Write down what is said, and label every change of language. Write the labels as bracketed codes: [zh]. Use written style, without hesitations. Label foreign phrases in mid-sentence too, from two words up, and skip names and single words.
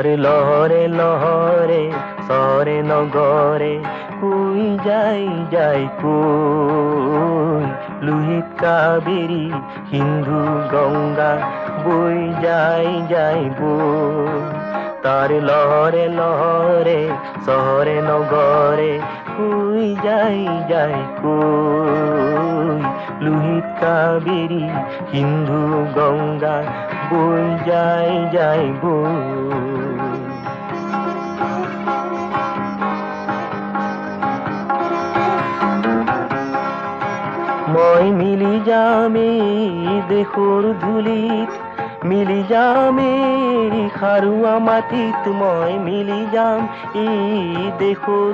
[bn] লহরে লহরে সরে নগরে কই যাই কই লোহিত কাবেরী সিন্ধু গঙ্গা বৈ যাইব তার লহরে লহরে শহরে নগরে কই যাই কই লোহিত কাবেরী সিন্ধু গঙ্গা বৈ যাইব [as] মই মিলি যামে দেশৰ ধূলিত মিলি যামে খাৰুৱা মাটিত মই মিলি যাম এই দেশৰ